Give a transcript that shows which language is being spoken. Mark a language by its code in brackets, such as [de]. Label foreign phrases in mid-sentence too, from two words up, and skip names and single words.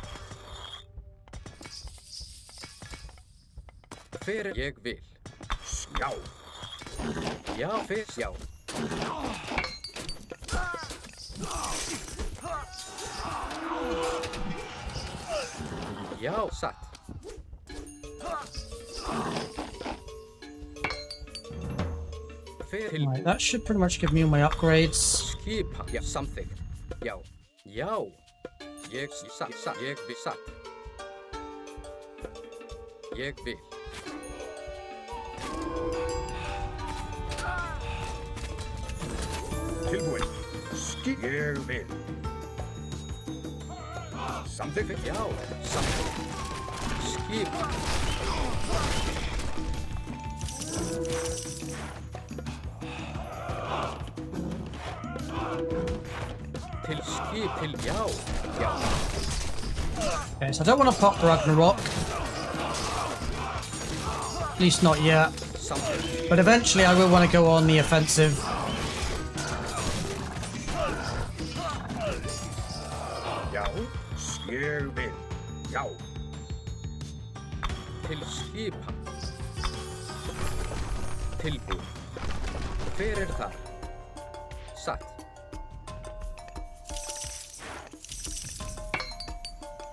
[is] Hver ég vil. Já. Já. Fyrst. Já. Já. Satt. [en] Right, that should pretty much give me all my upgrades. [is] Skipa. Já. Something. Já. Já. Ég satt. Ég vil. Satt. Ég vil. Tilbúin. Ég vil. Samþykkt. Já. Something. Skipa. Til skip. Til. Já. Já. [en] Okay, so I don't want to pop Ragnarok. At least not yet. Something. But eventually I will want to go on the offensive. [is] Já. Ég vil. Já. Til skipa. Tilbúin. Hver það? Satt.